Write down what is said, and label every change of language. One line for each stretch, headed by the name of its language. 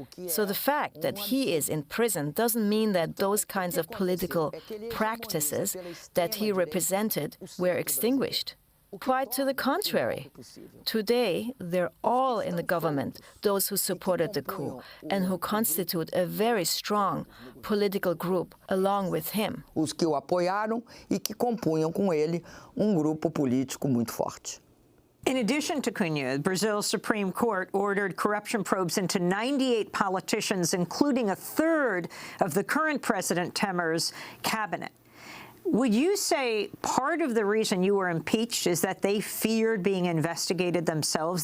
English: So the fact that he is in prison doesn't mean that those kinds of political practices that he represented were extinguished. Quite to the contrary. Today, they're all in the government, those who supported the coup, and who constitute a very strong political group along with him.
Portuguese: Os que o apoiaram e que compunham com ele grupo político muito forte.
English: In addition to Cunha, Brazil's Supreme Court ordered corruption probes into 98 politicians, including a third of the current President Temer's cabinet. Would you say part of the reason you were impeached is that they feared being investigated themselves?